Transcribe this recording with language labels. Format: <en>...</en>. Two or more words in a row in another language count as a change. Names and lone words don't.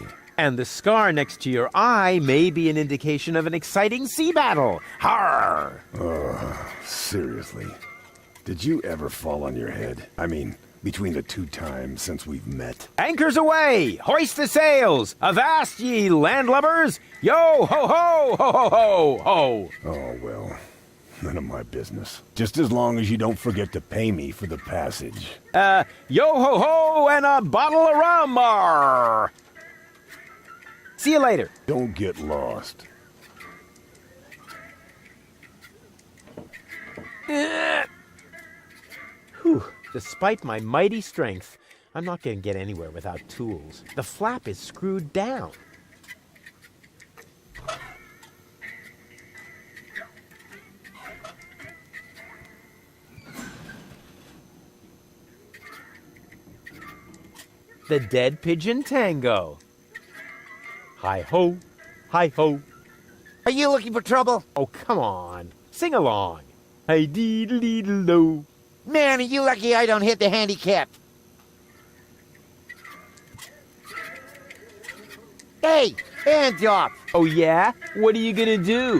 <en>And the scar next to your eye may be an indication of an exciting sea battle. Harr! Seriously. Did you ever fall on your head? I mean, between the 2 times since we've met. Anchors away! Hoist the sails! Avast ye, landlubbers! Yo ho ho ho ho ho ho! Oh, well, none of my business. Just as long as you don't forget to pay me for the passage. Yo ho ho and a bottle of rum! Arr. See you later. Don't get lost. Whew. Despite my mighty strength, I'm not going to get anywhere without tools. The flap is screwed down. The dead pigeon tango. Hi-ho, hi-ho. Are you looking for trouble? Oh, come on. Sing along. Hi-dee-dee-dee-do. Man, are you lucky I don't hit the handicap. Hey, hands off. Oh, yeah? What are you gonna do?</en>